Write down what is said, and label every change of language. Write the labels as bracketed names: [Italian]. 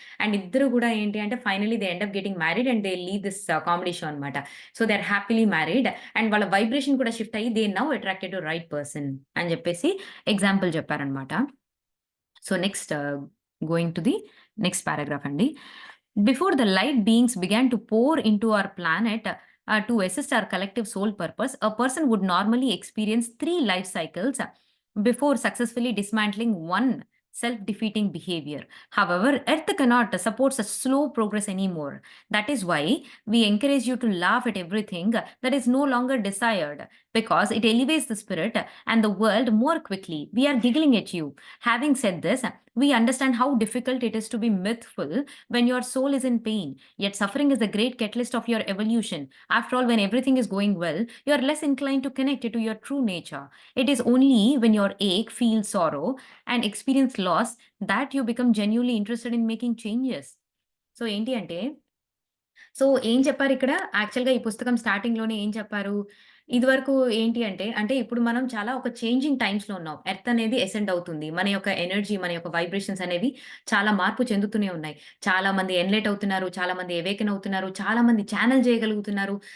[English] and [Telugu] ఇద్దరు గూడా ఏంటి అంటే [English] Finally they end up getting married and they leave this comedy show అన్నమాట. So, they are happily married and [Telugu] వాళ్ళ vibration కూడా షిఫ్ట్ అయ్యి [English] they now attracted to right person [Telugu] అని జెప్పేసి ఎగ్జాంపుల్ చెప్పారన్నమాట. [English] So, next going to the next paragraph అండి. Before the light beings began to pour into our planet to assist our collective soul purpose, a person would normally experience three life cycles before successfully dismantling one self defeating behavior. However, Earth cannot support such slow progress anymore. That is why we encourage you to laugh at everything that is no longer desired because it elevates the spirit and the world more quickly. We are giggling at you. Having said this, we understand how difficult it is to be mythful when your soul is in pain. Yet suffering is the great catalyst of your evolution. After all, when everything is going well, you are less inclined to connect to your true nature. It is only when your ache, feel sorrow, and experience loss that you become genuinely interested in making changes. [Telugu] So ఏంటి అంటే so, ఏం చెప్పారిక్కడ? యాక్చువల్‌గా ఈ పుస్తకం స్టార్టింగ్‌లోనే ఏం చెప్పారు? ఇదివరకు ఏంటి అంటే, ఇప్పుడు మనం చాలా ఒక చేంజింగ్ టైమ్స్‌లో ఉన్నాం. ఎర్త్ అనేది అసెండ్ అవుతుంది. మన యొక్క ఎనర్జీ, మన యొక్క వైబ్రేషన్స్ అనేవి చాలా మార్పు చెందుతూనే ఉన్నాయి. చాలామంది ఎన్‌లైట్ అవుతున్నారు. చాలామంది అవేకెన్ అవుతున్నారు. చాలామంది ఛానెల్ చేయగలుగుతున్నారు.